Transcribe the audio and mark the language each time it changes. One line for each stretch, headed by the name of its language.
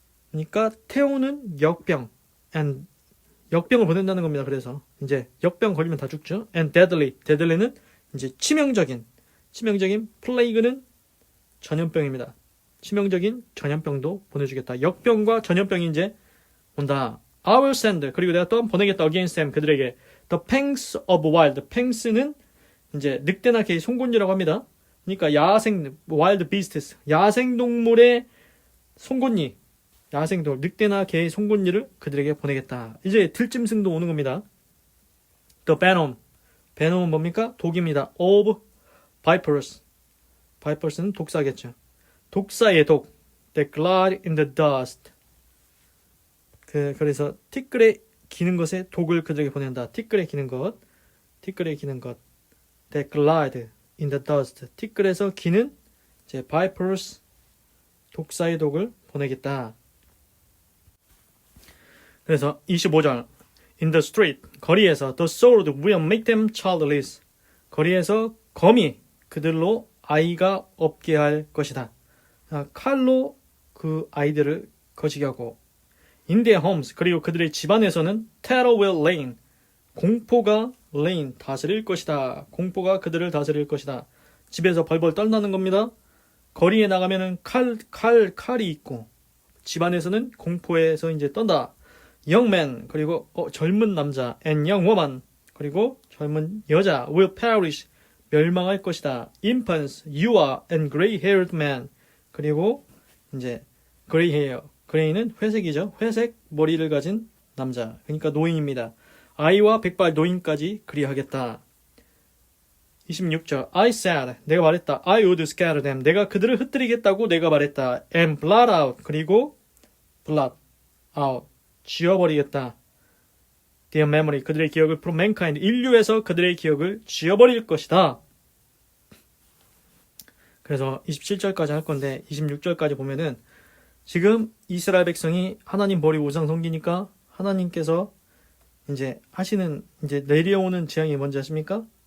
Korean: 그러니까 태우는 역병, and 역병을 보낸다는 겁니다. 그래서 이제 역병 걸리면 다 죽죠. and deadly는 이제 치명적인 plague는 전염병입니다. 치명적인 전염병도 보내주겠다. 역병과 전염병이 이제 온다.
English: I will send.
Korean: 그리고 내가 또 보내겠다.
English: against them.
Korean: 그들에게
English: the pangs of wild.
Korean: pangs는 이제 늑대나 개의 송곳니라고 합니다.
English: 그러니까 wild beasts.
Korean: 야생동물의 송곳니. 야생동물, 늑대나 개의 송곳니를 그들에게 보내겠다. 이제 들짐승도 오는 겁니다.
English: The venom.
Korean: venom은 뭡니까? 독입니다.
English: of vipers.
Korean: vipers는 독사겠죠. 독사의 독.
English: That glide in the dust.
Korean: 그래서 티끌에 기는 것에 독을 그들에게 보낸다. 티끌에 기는 것.
English: That glide in the dust.
Korean: 티끌에서 기는 vipers. 독사의 독을 보내겠다.
English: 그래서 25절 In the street,
Korean: 거리에서
English: The sword will make them childless.
Korean: 거리에서 검이 그들로 아이가 없게 할 것이다. 칼로 그 아이들을 거시게 하고
English: In their homes,
Korean: 그리고 그들의 집안에서는
English: Terror will reign.
Korean: 공포가 reign, 다스릴 것이다. 공포가 그들을 다스릴 것이다. 집에서 벌벌 떨나는 겁니다. 거리에 나가면은 칼이 있고 집안에서는 공포에서 이제 떤다.
English: Young man,
Korean: 그리고 젊은 남자
English: and young woman,
Korean: 그리고 젊은 여자
English: will perish,
Korean: 멸망할 것이다.
English: Infants, youth and gray-haired man,
Korean: 그리고 이제
English: gray hair, gray는 회색이죠.
Korean: 회색 머리를 가진 남자, 그러니까 노인입니다. 아이와 백발 노인까지 그리하겠다. 26절
English: I said,
Korean: 내가 말했다.
English: I would scatter them,
Korean: 내가 그들을 흩뜨리겠다고 내가 말했다.
English: And blot out,
Korean: 그리고 blot out, 지워버리겠다. Their memory, 그들의 기억을
English: from mankind,
Korean: 인류에서 그들의 기억을 지워버릴 것이다. 그래서 27절까지 할 건데 26절까지 보면은 지금 이스라엘 백성이 하나님 버리고 우상 섬기니까 하나님께서 이제 하시는 이제 내려오는 재앙이 뭔지 아십니까?